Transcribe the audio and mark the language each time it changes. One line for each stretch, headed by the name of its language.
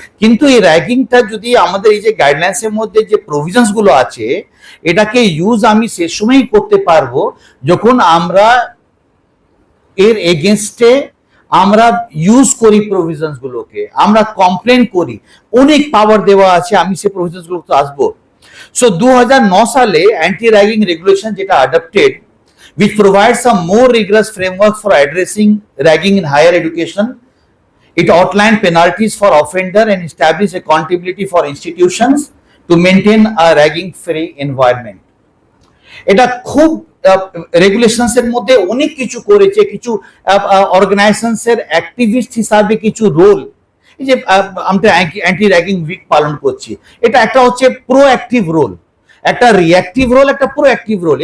Bangla: কিন্তু এই র্যাগিংটা যদি আমাদের এই যে গাইডলাইন্স এর মধ্যে যে প্রভিশনস গুলো আছে এটাকে ইউজ আমি সে সময়ই করতে পারবো যখন আমরা এর এগেনস্টে আমরা ইউজ করি প্রভিশনস গুলোকে, আমরা কমপ্লেন করি। অনেক পাওয়ার দেওয়া আছে, আমি সে প্রভিশনস গুলোতে আসবো। সো 2009 সালে অ্যান্টি র্যাগিং রেগুলেশন যেটা adopted,
English: which provides a more rigorous framework for addressing ragging in higher education. It outlined penalties for offender and established accountability for institutions to maintain a ragging-free environment.
Bangla: এটা খুব regulations এর মধ্যে অনেক কিছু করেছে, কিছু organisations এর অ্যাক্টিভিস্ট হিসাবে কিছু রোল। এই যে আমরা অ্যান্টি র্যাগিং উইক পালন করছি, এটা একটা হচ্ছে প্রোঅ্যাক্টিভ রোল, একটা রিঅ্যাক্টিভ রোল, একটা প্রোঅ্যাক্টিভ রোল।